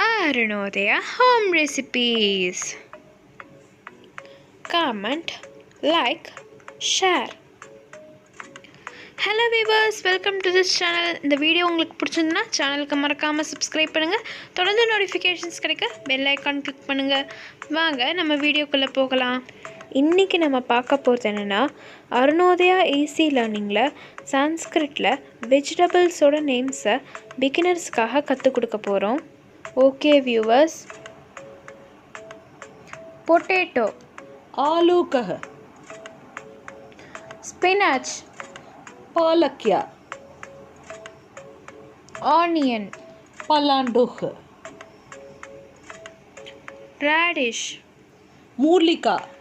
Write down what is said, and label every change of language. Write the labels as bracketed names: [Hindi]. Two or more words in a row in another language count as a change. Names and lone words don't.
[English] Arunodaya home recipes. Comment, like, share. Hello viewers, welcome to this channel. [Tamil] இந்த வீடியோ உங்களுக்கு பிடிச்சிருந்தா சேனலுக்கு மறக்காமல் சப்ஸ்கிரைப் பண்ணுங்கள். தொடர்ந்து நோட்டிஃபிகேஷன்ஸ் கிடைக்க பெல் ஐக்கான் கிளிக் பண்ணுங்கள். வாங்க நம்ம வீடியோக்குள்ளே போகலாம். இன்றைக்கி நம்ம பார்க்க போகிறது என்னென்னா, அருணோதயா [English] easy learning [Tamil] சான்ஸ்கிரிட்டில் [English] vegetables names [Tamil] பிகினர்ஸ்க்காக கற்றுக் கொடுக்க போகிறோம். [English] Okay viewers. Potato [Sanskrit] आलू कह, [English] ஸ்பினாச், [Sanskrit] पालक्या, [English] ஆனியன், [Sanskrit] पलांडुख, [English] ரேடிஷ், [Sanskrit] मूलिका,